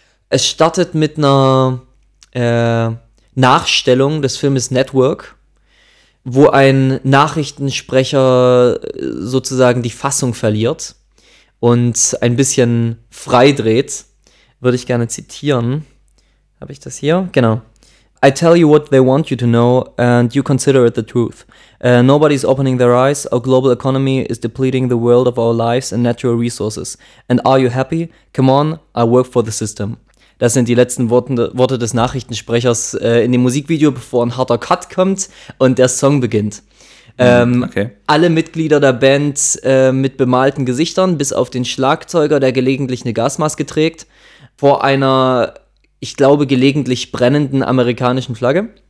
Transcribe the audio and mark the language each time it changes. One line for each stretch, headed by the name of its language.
German: Es startet mit einer Nachstellung des Filmes Network, wo ein Nachrichtensprecher sozusagen die Fassung verliert und ein bisschen freidreht, würde ich gerne zitieren. Habe ich das hier? Genau.
English: I tell you what they want you to know and you consider it the truth. Nobody's opening their eyes. Our global economy is depleting the world of our lives and natural resources. And are you happy? Come on, I work for the system.
German: Das sind die letzten Worte des Nachrichtensprechers in dem Musikvideo, bevor ein harter Cut kommt und der Song beginnt. Alle Mitglieder der Band mit bemalten Gesichtern, bis auf den Schlagzeuger, der gelegentlich eine Gasmaske trägt, vor einer, ich glaube, gelegentlich brennenden amerikanischen Flagge.